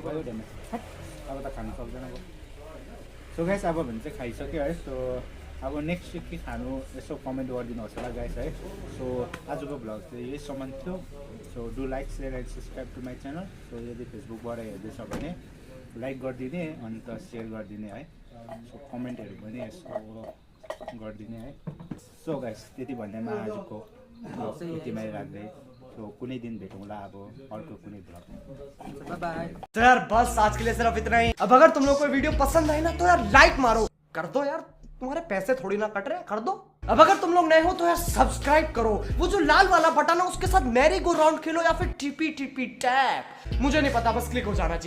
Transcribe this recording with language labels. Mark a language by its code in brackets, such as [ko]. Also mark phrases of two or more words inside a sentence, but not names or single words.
[ne] भयो ढेमे अब त खानु सक्दैन अब सो गाइस अब भने चाहिँ खाइसक्यो है सो अब नेक्स्ट के खानु यसो कमेन्ट गरिदिनुहोस् होला गाइस है सो आजको भ्लग चाहिँ यहीसम्म थियो सो [en] do like share and subscribe to my channel [ne] सो यदि फेसबुकबाट हेर्दैछ भने लाइक गरिदिने अन्त सेयर गरिदिने है सो कमेन्टहरू पनि यसो गरिदिने है सो गाइस त्यति भन्दैमा आजको भ्लग यतिमै राख्दै सो कुनै दिन भेटौँला अब अर्को कुनै भ्लग [en] bye bye [hi] तो यार बस आज के लिए सिर्फ इतना ही। अब अगर तुम लोग को वीडियो पसंद आई ना तो यार लाइक मारो, कर दो यार, तुम्हारे पैसे थोड़ी ना कट रहे, कर दो। अब अगर तुम लोग नए हो तो यार सब्सक्राइब करो, वो जो लाल वाला बटन है उसके साथ [en] merry go round [hi] खेलो या फिर टीपी टीपी टैप, मुझे नहीं पता, बस क्लिक हो जाना चाहिए।